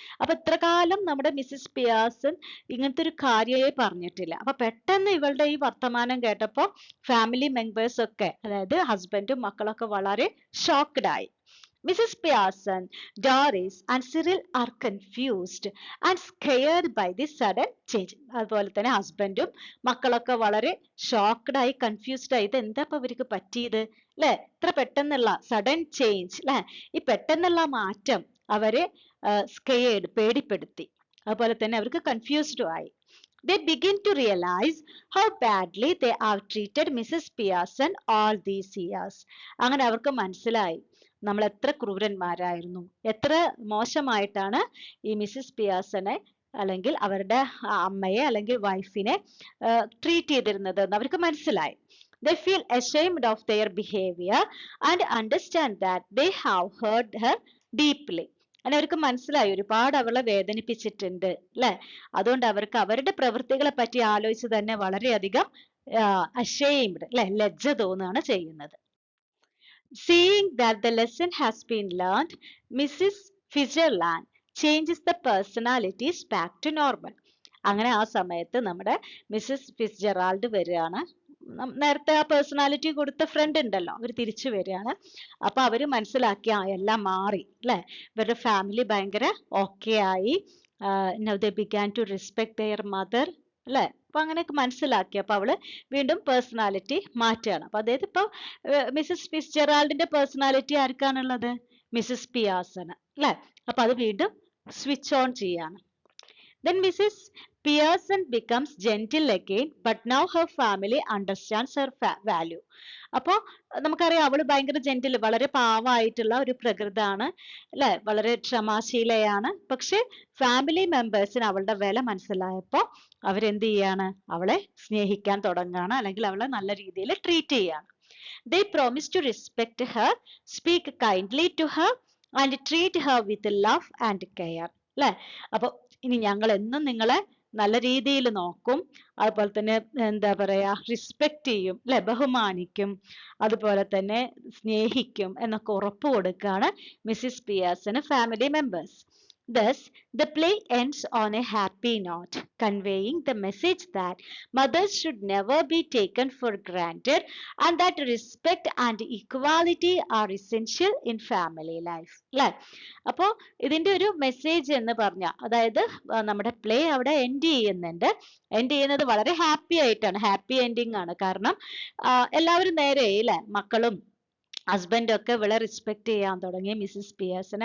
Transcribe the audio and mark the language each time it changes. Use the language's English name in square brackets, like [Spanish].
[Malayalam] അപ്പൊ ഇത്ര കാലം നമ്മുടെ മിസ്സസ് പിയാസൺ ഇങ്ങനത്തെ ഒരു കാര്യമേ പറഞ്ഞിട്ടില്ല. അപ്പൊ പെട്ടെന്ന് ഇവളുടെ ഈ വർത്തമാനം കേട്ടപ്പോ ഫാമിലി മെമ്പേഴ്സ് ഒക്കെ, അതായത് ഹസ്ബൻഡും മക്കളൊക്കെ വളരെ ഷോക്ക്ഡ് ആയി. [English] Mrs. Pearson, Doris and Cyril are confused and scared by this sudden change. [Malayalam] അതുപോലെ തന്നെ ഹസ്ബൻഡും മക്കളൊക്കെ വളരെ ഷോക്ക്ഡ് ആയി, കൺഫ്യൂസ്ഡ് ആയി, ഇത് എന്താ ഇപ്പൊ ഇവർക്ക് പറ്റിയത് അല്ലെ, ഇത്ര പെട്ടെന്നുള്ള സഡൻ ചേഞ്ച് അല്ലെ, ഈ പെട്ടെന്നുള്ള മാറ്റം അവരെ സ്കെയർഡ്, പേടിപ്പെടുത്തി. അതുപോലെ തന്നെ അവർക്ക് കൺഫ്യൂസ്ഡും ആയി. [English] They begin to realize how badly they have treated Mrs. Pearson all these years. [Malayalam] അങ്ങനെ അവർക്ക് മനസ്സിലായി നമ്മൾ എത്ര ക്രൂരന്മാരായിരുന്നു, എത്ര മോശമായിട്ടാണ് ഈ മിസ്സസ് പിയാസനെ അല്ലെങ്കിൽ അവരുടെ അമ്മയെ അല്ലെങ്കിൽ വൈഫിനെ ട്രീറ്റ് ചെയ്തിരുന്നത് എന്ന് അവർക്ക് മനസ്സിലായി. [English] They feel ashamed of their behavior and understand that they have hurt her deeply. [Malayalam] അങ്ങനെ അവർക്ക് മനസ്സിലായി ഒരുപാട് അവളെ വേദനിപ്പിച്ചിട്ടുണ്ട് അല്ലെ, അതുകൊണ്ട് അവർക്ക് അവരുടെ പ്രവൃത്തികളെ പറ്റി ആലോചിച്ച് തന്നെ വളരെയധികം ashamed അല്ലെ, ലജ്ജ തോന്നുകയാണ് ചെയ്യുന്നത്. [English] Seeing that the lesson has been learned, Mrs. Fitzgerald changes the personalities back to normal. [Malayalam] അങ്ങനെ ആ സമയത്ത് നമ്മുടെ മിസ്സസ് ഫിറ്റ്സ്ജെറാൾഡ് വരികയാണ്. നേരത്തെ ആ പേഴ്സണാലിറ്റി കൊടുത്ത ഫ്രണ്ട് ഉണ്ടല്ലോ, അവർ തിരിച്ചു വരികയാണ്. അപ്പൊ അവര് മനസ്സിലാക്കി എല്ലാം മാറി അല്ലെ, ഇവരുടെ ഫാമിലി ഭയങ്കര ഓക്കെ ആയി. [English] Now they began to respect their mother അല്ലെ. [Malayalam] അപ്പൊ അങ്ങനെയൊക്കെ മനസ്സിലാക്കി. അപ്പൊ അവള് വീണ്ടും പേഴ്സണാലിറ്റി മാറ്റുകയാണ്. അപ്പൊ അതായത് ഇപ്പൊ മിസ്സസ് ഫിറ്റ്സ്ജെറാൾഡിന്റെ പേഴ്സണാലിറ്റി ആർക്കാണുള്ളത്? മിസ്സസ് പിയാസന് അല്ലെ. അപ്പൊ അത് വീണ്ടും സ്വിച്ച് ഓൺ ചെയ്യാണ്. [English] Then Mrs. Pearson becomes gentle again, but now her family understands her value. [Malayalam] അപ്പോ നമുക്കറിയാം അവള് ഭയങ്കര ജെന്റിൽ, വളരെ പാവമായിട്ടുള്ള ഒരു പ്രകൃതാണ് അല്ലെ, വളരെ ക്ഷമാശീലയാണ്. പക്ഷെ ഫാമിലി മെമ്പേഴ്സിന് അവളുടെ വില മനസ്സിലായപ്പോ അവരെന്ത് ചെയ്യാണ്, അവളെ സ്നേഹിക്കാൻ തുടങ്ങുകയാണ്, അല്ലെങ്കിൽ അവളെ നല്ല രീതിയിൽ ട്രീറ്റ് ചെയ്യാണ്. [English] They promise to respect her, speak kindly to her and treat her with love and care. [Malayalam] അല്ലെ, അപ്പൊ ഇനി ഞങ്ങൾ എന്നും നിങ്ങളെ നല്ല രീതിയിൽ നോക്കും, അതുപോലെ തന്നെ എന്താ പറയാ, റെസ്പെക്ട് ചെയ്യും അല്ലെ, ബഹുമാനിക്കും, അതുപോലെ തന്നെ സ്നേഹിക്കും എന്നൊക്കെ ഉറപ്പ് കൊടുക്കുകയാണ് Mrs പിയാസന് family members. [English] Thus, the play ends on a happy note, conveying the message that mothers should never be taken for granted and that respect and equality are essential in family life. [Malayalam] അല്ലെ, അപ്പോ ഇതിന്റെ ഒരു message എന്ന് പറഞ്ഞ, അതായത് നമ്മുടെ play അവിടെ end ചെയ്യുന്നുണ്ട്. എൻഡ് ചെയ്യുന്നത് വളരെ ഹാപ്പി ആയിട്ടാണ്, ഹാപ്പി എൻഡിങ് ആണ്. കാരണം എല്ലാവരും നേരെ അല്ലെ, മക്കളും ഹസ്ബൻഡ് ഒക്കെ ഇവളെ റെസ്പെക്ട് ചെയ്യാൻ തുടങ്ങി മിസ്സസ് പിയേഴ്സനെ.